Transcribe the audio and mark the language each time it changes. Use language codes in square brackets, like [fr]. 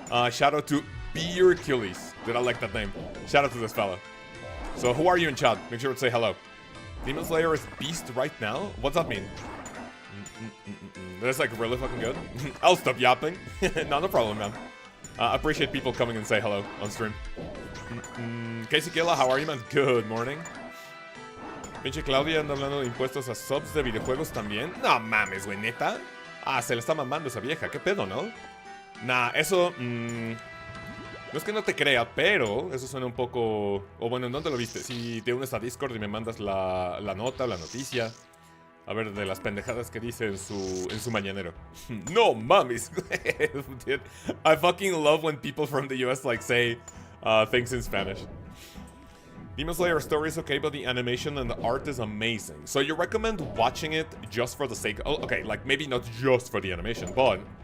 [en] Shout out to Beer Achilles. Did I like that name? Shout out to this fella. So who are you in chat? Make sure to say hello. Demon Slayer is beast right now? What's that mean? That's like really fucking good. I'll stop yapping. No problem, man. I appreciate people coming and say hello on stream. Casey Killa, how are you, man? Good morning. [es] Pinche Claudia anda hablando de impuestos a subs de videojuegos también. No mames, güey, neta. Se le está mamando esa vieja. ¿Qué pedo, no? Nah, eso... no es que no te crea, pero eso suena un poco... O bueno, ¿dónde lo viste? Si te unes a Discord y me mandas la nota o la noticia. A ver, de las pendejadas que dice en su mañanero. No mames. [en] Dude, I fucking love when people from the US like say things in Spanish. Demon Slayer story is okay, but the animation and the art is amazing. So you recommend watching it just for the sake... Oh, okay, like maybe not just for the animation, but...